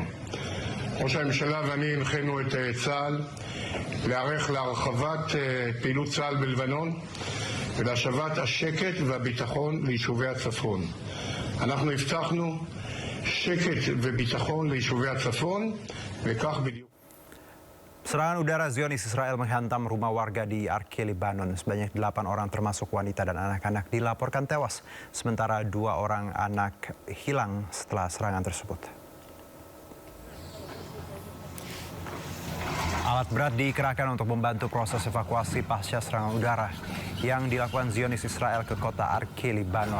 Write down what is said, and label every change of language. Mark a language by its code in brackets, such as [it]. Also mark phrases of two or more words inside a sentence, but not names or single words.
[he] ראש הממשלה ואני הנחינו את צה"ל להיערך להרחבת פעילות צה"ל בלבנון ולהשבת השקט והביטחון ליישובי הצפון. אנחנו הבטחנו שקט וביטחון ליישובי הצפון, וכך בדיוק. [id] Serangan udara Zionis Israel menghantam rumah warga di Arke, Lebanon. Sebanyak 8 orang termasuk wanita dan anak-anak dilaporkan tewas, sementara 2 orang anak hilang setelah serangan tersebut. Alat berat dikerahkan untuk membantu proses evakuasi pasca serangan udara yang dilakukan Zionis Israel ke kota Arke, Lebanon.